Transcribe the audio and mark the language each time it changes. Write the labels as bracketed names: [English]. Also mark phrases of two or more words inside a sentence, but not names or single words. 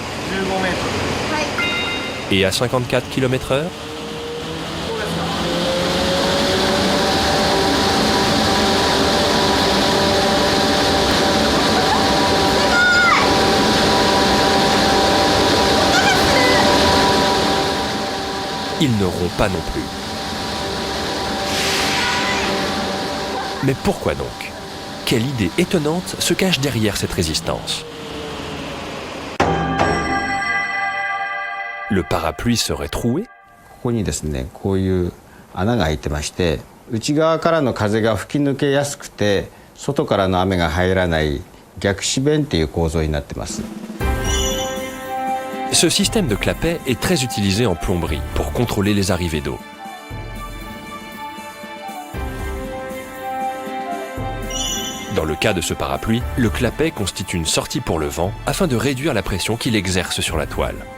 [French] Et à 54 km/h, il ne rompt pas non plus. Mais pourquoi donc? Quelle idée étonnante se cache derrière cette résistance? Le parapluie serait troué? [Japanese] ここにですね、こういう穴が開いてまして、内側からの風が吹き抜けやすくて、外からの雨が入らない逆止弁っていう構造になってます。 [French] Ce système de clapet est très utilisé en plomberie pour contrôler les arrivées d'eau. Dans le cas de ce parapluie, le clapet constitue une sortie pour le vent afin de réduire la pression qu'il exerce sur la toile.